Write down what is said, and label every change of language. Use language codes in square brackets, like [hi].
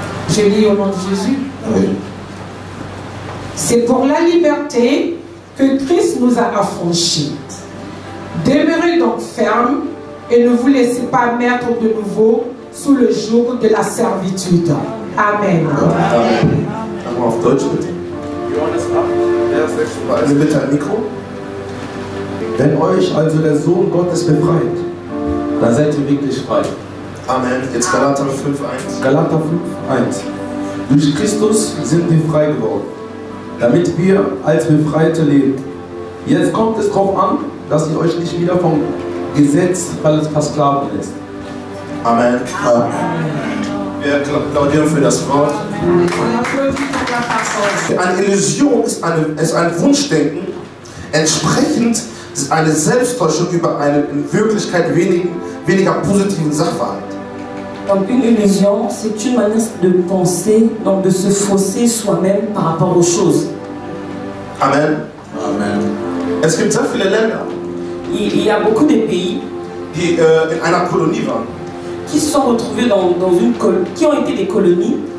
[fr] Je lis au nom de Jésus. Oui. C'est pour la liberté que Christ nous a affranchis. Demeurez donc fermes et ne vous laissez pas mettre de nouveau sous le joug de la servitude. Amen. Amen. [de] Einmal auf Deutsch bitte. Johannes 8, Vers 36. Eine bitte ein Mikro. Wenn euch also der Sohn Gottes befreit, dann seid ihr wirklich frei. Amen. Jetzt Galater 5, 1. Galater 5, 1. Durch Christus sind wir frei geworden, damit wir als Befreite leben. Jetzt kommt es darauf an, dass ihr euch nicht wieder vom Gesetz versklaven lässt. Amen. Wir applaudieren für das Wort. [fr] On applaudit pour la parole. [de] Eine Illusion ist ein Wunschdenken, entsprechend ist eine Selbsttäuschung über einen in Wirklichkeit weniger positiven Sachverhalt. [fr] Donc une illusion, c'est une manière de penser, donc de se fausser soi-même par rapport aux choses. Amen. Amen. [de] Es gibt sehr viele Länder, [fr] Il y a beaucoup de pays [de] die in einer Kolonie waren. [fr] qui se sont retrouvés qui ont été des colonies